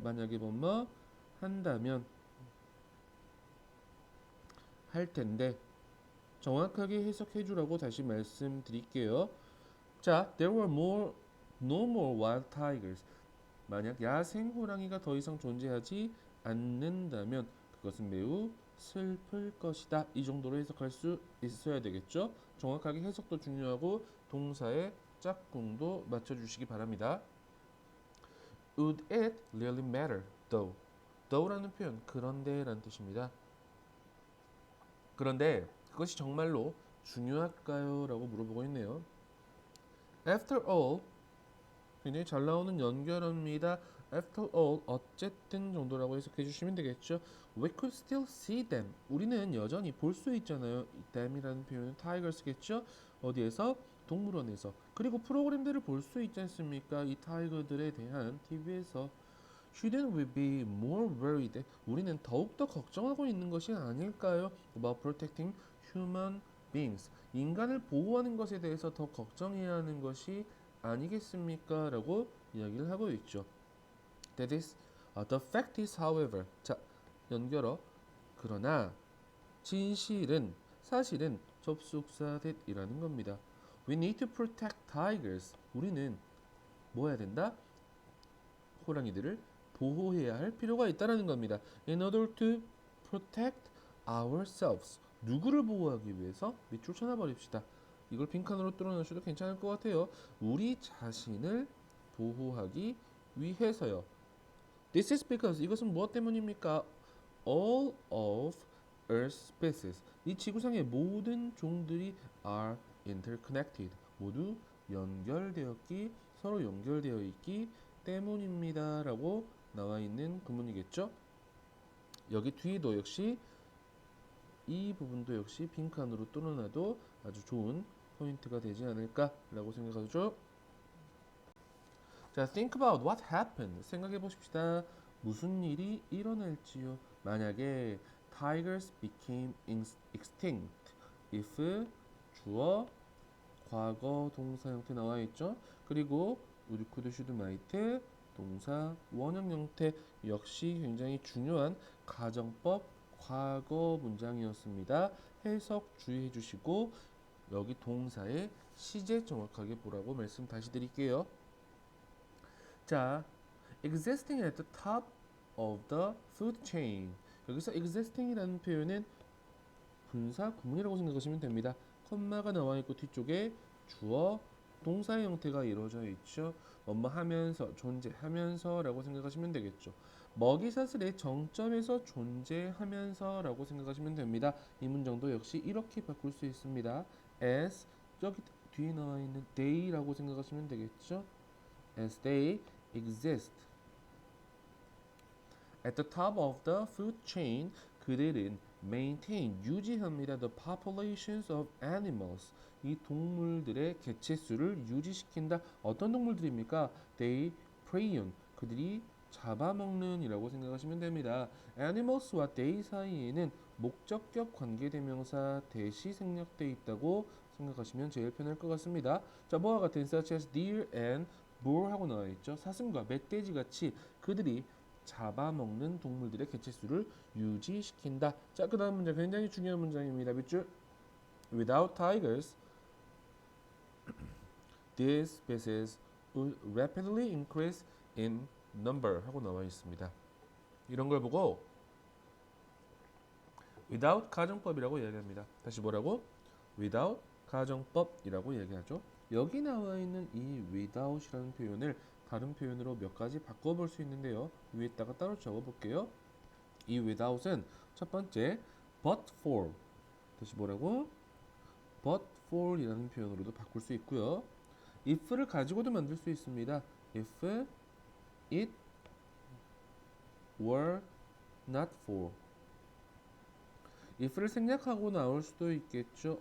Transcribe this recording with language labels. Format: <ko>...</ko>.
<ko>만약에 뭐뭐 한다면 할 텐데 정확하게 해석해 주라고 다시 말씀드릴게요.</ko> <en>자, there were no more wild tigers.</en> <ko>만약 야생 호랑이가 더 이상 존재하지 않는다면 그것은 매우 슬플 것이다. 이 정도로 해석할 수 있어야 되겠죠. 정확하게 해석도 중요하고 동사의 짝꿍도 맞춰주시기 바랍니다.</ko> <en>Would it really matter though?</en> <ko>though라는 표현 그런데라는 뜻입니다. 그런데 그것이 정말로 중요할까요? 라고 물어보고 있네요.</ko> <en>After all,</en> <ko>굉장히 잘 나오는 연결어입니다. After all, 어쨌든 정도라고 해석해 주시면 되겠죠.</ko> <en>We could still see them.</en> <ko>우리는 여전히 볼 수 있잖아요. them이라는 표현은 tigers겠죠. 어디에서? 동물원에서. 그리고 프로그램들을 볼 수 있지 않습니까? 이 타이거들에 대한 TV에서.</ko> <en>Shouldn't we be more worried?</en> <ko>우리는 더욱더 걱정하고 있는 것이 아닐까요?</ko> <en>About protecting human beings.</en> <ko>인간을 보호하는 것에 대해서 더 걱정해야 하는 것이 아니겠습니까? 라고 이야기를 하고 있죠.</ko> <en>That is, the fact is, however.</en> <ko>자, 연결어. 그러나 진실은 사실은 접속사 that이라는 겁니다.</ko> <en>We need to protect tigers.</en> <ko>우리는 뭐 해야 된다? 호랑이들을 보호해야 할 필요가 있다는 겁니다.</ko> <en>In order to protect ourselves.</en> <ko>누구를 보호하기 위해서? 밑줄 쳐놔버립시다. 이걸 빈칸으로 뚫어놓으셔도 괜찮을 것 같아요. 우리 자신을 보호하기 위해서요.</ko> <en>This is because</en> <ko>이것은 무엇 때문입니까?</ko> <en>All of Earth's species.</en> <ko>이 지구상의 모든 종들이</ko> <en>are interconnected.</en> <ko>모두 연결되었기, 서로 연결되어 있기 때문입니다. 라고 나와 있는 구문이겠죠. 여기 뒤에도 역시 이 부분도 역시 빈칸으로 뚫어놔도 아주 좋은 포인트가 되지 않을까라고 생각하죠.</ko> <en>자, think about what happened.</en> <ko>생각해 보십시다. 무슨 일이 일어날지요. 만약에</ko> <en>tigers became extinct.</en> <ko>if 주어 과거 동사 형태 나와 있죠. 그리고 would, could, should, might 동사 원형 형태 역시 굉장히 중요한 가정법 과거 문장이었습니다. 해석 주의해 주시고 여기 동사의 시제 정확하게 보라고 말씀 다시 드릴게요.</ko> <en>자, existing at the top of the food chain.</en> <ko>여기서 existing이라는 표현은 분사 구문이라고 생각하시면 됩니다. 콤마가 나와 있고 뒤쪽에 주어 동사의 형태가 이루어져 있죠. 뭐뭐 하면서 존재하면서라고 생각하시면 되겠죠. 먹이사슬의 정점에서 존재하면서라고 생각하시면 됩니다. 이 문장도 역시 이렇게 바꿀 수 있습니다. as 여기 뒤에 나와 있는 they라고 생각하시면 되겠죠.</ko> <en>as they exist at the top of the food chain,</en> <ko>그들은</ko> <en>maintain</en> <ko>유지합니다.</ko> <en>the populations of animals,</en> <ko>이 동물들의 개체수를 유지시킨다. 어떤 동물들입니까?</ko> <en>they prey on,</en> <ko>그들이 잡아먹는 이라고 생각하시면 됩니다. animals와 they 사이에는 목적격 관계대명사 대시 생략되어 있다고 생각하시면 제일 편할 것 같습니다. 자, 뭐와 같은</ko> <en>such as deer and bull</en> <ko>하고 나와 있죠. 사슴과 멧돼지 같이 그들이 잡아먹는 동물들의 개체수를 유지시킨다. 자, 그 다음 문장 굉장히 중요한 문장입니다. 밑줄.</ko> <en>Without tigers, these species would rapidly increase in number</en> <ko>하고 나와 있습니다. 이런 걸 보고 without 가정법이라고 이야기합니다. 다시 뭐라고? without 가정법이라고 얘기하죠. 여기 나와 있는 이 without이라는 표현을 다른 표현으로 몇 가지 바꿔볼 수 있는데요. 위에다가 따로 적어볼게요. 이 without은 첫 번째 but for, 다시 뭐라고? but for 이라는 표현으로도 바꿀 수 있고요. if를 가지고도 만들 수 있습니다.</ko> <en>if it were not for,</en> <ko>if를 생략하고 나올 수도 있겠죠.</ko>